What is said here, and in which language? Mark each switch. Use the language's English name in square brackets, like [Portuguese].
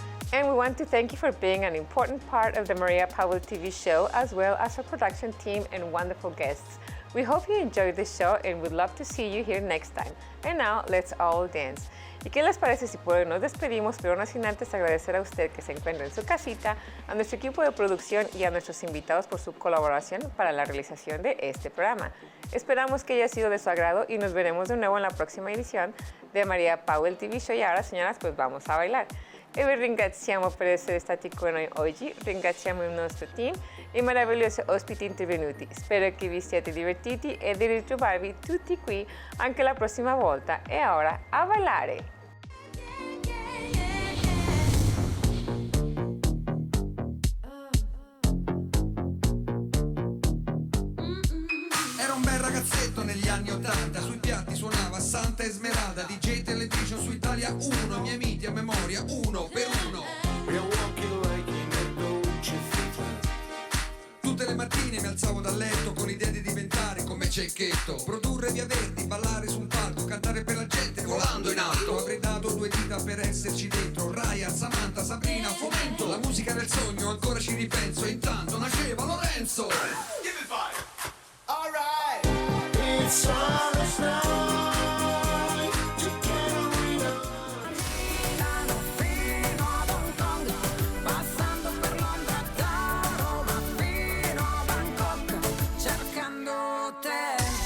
[English] And we want to thank you for being an important part of the Maria Powell TV show, as well as our production team and wonderful guests. We hope you enjoyed the show and would love to see you here next time. And now, let's all dance. [Spanish] ¿Y qué les parece si por hoy nos despedimos, pero no sin antes agradecer a usted que se encuentra en su casita, a nuestro equipo de producción y a nuestros invitados por su colaboración para la realización de este programa? Esperamos que haya sido de su agrado y nos veremos de nuevo en la próxima edición de Maria Powell TV Show. Y ahora, señoras, pues vamos a bailar. [Italian] E vi ringraziamo per essere stati con noi oggi, ringraziamo il nostro team e i meravigliosi ospiti intervenuti. Spero che vi siate divertiti e di ritrovarvi tutti qui anche la prossima volta. E ora a ballare! Era un bel ragazzetto negli anni 80, sui piatti suonava Santa Esmeralda, DJ Television su Italia 1, miei miti a memoria, uno per uno. Tutte le mattine mi alzavo dal letto con l'idea di diventare come Cecchetto, produrre via Verdi, ballare sul palco, cantare per la gente volando in alto. Avrei dato 2 dita per esserci dentro, Raya, Samantha, Sabrina, Fomento. La musica del sogno, ancora ci ripenso, e intanto nasceva Lorenzo. [English] Give it five. All right. It's Summer's night, together we know. [Italian] Milano fino ad Hong Kong, passando per Londra, da Roma fino a Bangkok, cercando te.